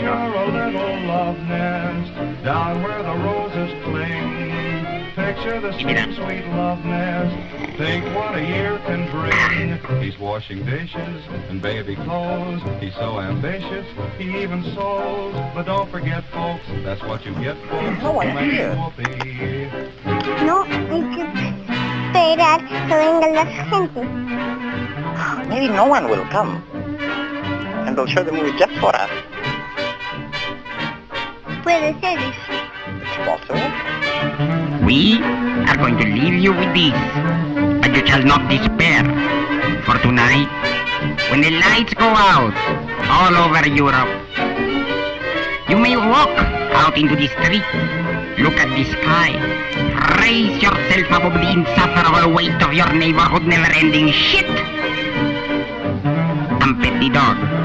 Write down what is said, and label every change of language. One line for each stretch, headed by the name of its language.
English: hour a little love nest, down where the roses cling. Picture the same sweet love nest. Think what a year can bring. He's washing dishes and baby clothes. He's so ambitious, he even sews. But don't forget, folks, that's what you get for
Spanish: No, hay que esperar que venga la gente.
English: Maybe no one will come. And they'll show the movie just for us.
Spanish: Puede ser.
English: It's possible. We are going to leave you with this, but you shall not despair, for tonight, when the lights go out all over Europe, you may walk out into the street, look at the sky, raise yourself above the insufferable weight of your neighborhood never-ending shit, and pet the dog.